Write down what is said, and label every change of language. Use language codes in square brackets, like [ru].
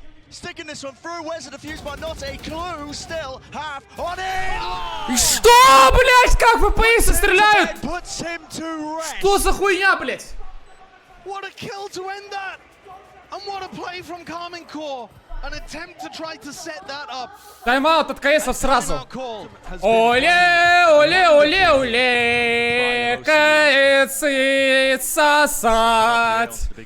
[en] Sticking this one through, where's the defuse, but not a clue, still half on it! [ru] Что, блять, как ФПС стреляют? Что за хуйня, блять? [en] What a kill to end that! And what a play from KARMINE Core! An attempt to try to set that up. [ru] Тайм-аут от КСов сразу. Оле, оле, оле, оле, КСы сосать.